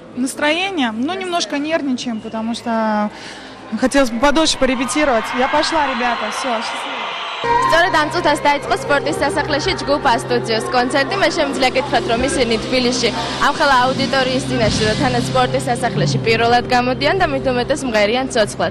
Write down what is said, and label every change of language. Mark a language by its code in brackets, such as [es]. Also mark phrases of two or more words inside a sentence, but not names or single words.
[ru] Настроение? Ну, немножко нервничаем, потому что хотелось бы подольше порепетировать. Я пошла, ребята, все, счастливо. [ka] სწორედ ამ წუთას დაიწყო სპორტის სასახლეში ჯგუფ ასტუდიოს კონცერტი. მე შემიძლია გითხრათ, რომ ისინი თბილისში ამხელა აუდიტორიის წინაშე და თანაც სპორტის სასახლეში პირველად გამოდიან და მით უმეტეს მღერიან ცოცხლად.